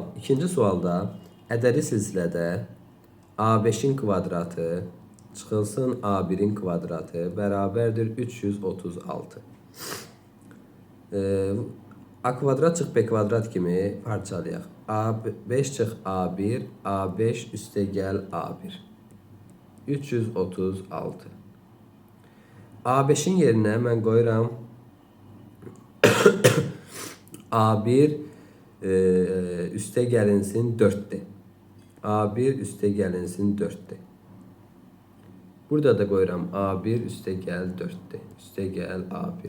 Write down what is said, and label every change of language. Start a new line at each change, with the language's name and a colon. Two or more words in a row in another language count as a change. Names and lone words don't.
Azerbaijani: İkinci sualda ədədi silsilədə A5-in kvadratı çıxılsın A1-in kvadratı bərabərdir 336. A kvadrat çıx B kvadrat kimi parçalayaq. A5 çıx A1, A5 üstə gəl A1. 336. A5-in yerinə mən qoyuram A1 üstə gəlinsin 4-dir. A1 üstə gəlinsin 4-dir. Burada da qoyuram A1 üstə gəl 4-dir. Üstə gəl A1.